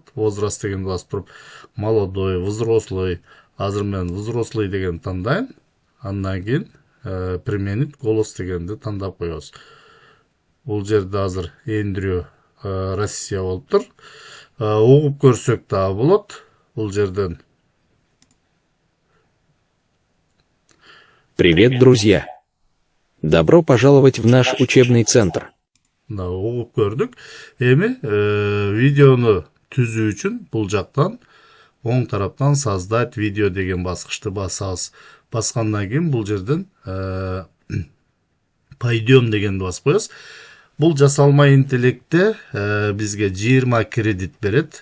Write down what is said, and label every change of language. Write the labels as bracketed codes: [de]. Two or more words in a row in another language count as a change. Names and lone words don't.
[ky] Возраст дегенди басып туруп [ru] молодой, взрослый, [ky] азыр мен взрослый дегенди тандайм. Андан кийин [ru] применить голос [ky] дегенди тандап коебуз. Бул жерде азыр Эндрю Россия болуп тур. Угуп көрсөк дагы болот. Бул жерден [ru] Привет, друзья! Добро пожаловать в наш учебный центр. [ky] Угуп көрдүк. Эми видеону түзүү үчүн бул жактан оң тараптан [ru] создать видео [ky] деген баскычты басабыз. Баскандан кийин бул жерден пойдем дегенди басып коебуз. Бул жасалма интеллектте бизге 20 кредит берет.